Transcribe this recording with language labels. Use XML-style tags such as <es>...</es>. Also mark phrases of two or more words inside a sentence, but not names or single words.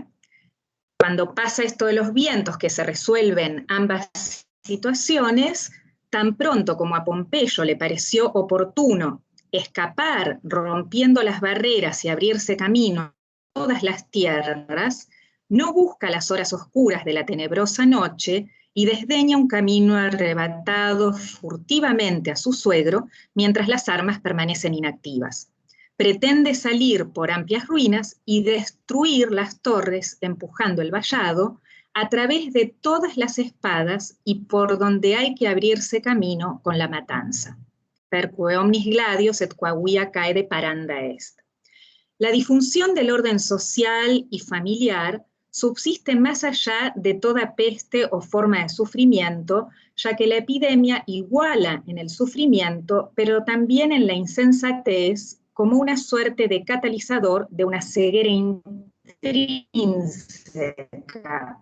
<es>Cuando pasa esto de los vientos, que se resuelven ambas situaciones, tan pronto como a Pompeyo le pareció oportuno escapar rompiendo las barreras y abrirse camino a todas las tierras, no busca las horas oscuras de la tenebrosa noche y desdeña un camino arrebatado furtivamente a su suegro mientras las armas permanecen inactivas. Pretende salir por amplias ruinas y destruir las torres empujando el vallado a través de todas las espadas y por donde hay que abrirse camino con la matanza.</es> <la>Perque omnis gladios et quavia caede paranda est.</la> <es>La disfunción del orden social y familiar subsiste más allá de toda peste o forma de sufrimiento, ya que la epidemia iguala en el sufrimiento, pero también en la insensatez, como una suerte de catalizador de una ceguera intrínseca.</es>